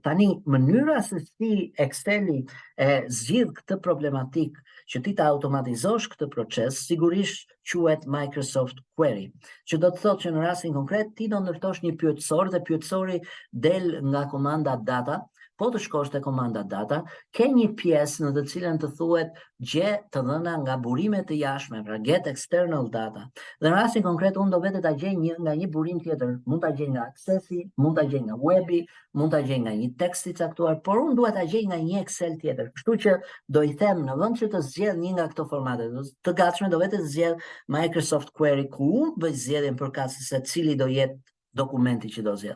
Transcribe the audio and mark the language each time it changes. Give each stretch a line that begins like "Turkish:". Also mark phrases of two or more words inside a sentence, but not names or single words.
Albanian: Tani mënyra se si Exceli e zgjidh këtë problematik që ti ta automatizosh këtë proces, sigurisht quhet Microsoft Query, që do të thotë që në rastin konkret ti do ndërtosh një pyetësor dhe pyetësori del nga komanda data, po të shkosh te komanda data, ke një pjesë në të cilën të thuhet gje të dhëna nga burimet të jashtme, pra
English: get external data.
Albanian: Dhe në rastin konkret unë do vete ta gjej nga një burim tjetër, mund ta gjej nga Accessi, mund ta gjej nga webi, mund ta gjej nga një tekst i caktuar, por unë duhet ta gjej nga një Excel tjetër. Kështu që do i them në vend që të zgjedh një nga këto formate të gatshme, do vete të zgjedh Microsoft Query, ku unë bëj zgjedhjen përkatëse se cili do jetë dokumenti që do zgjedh.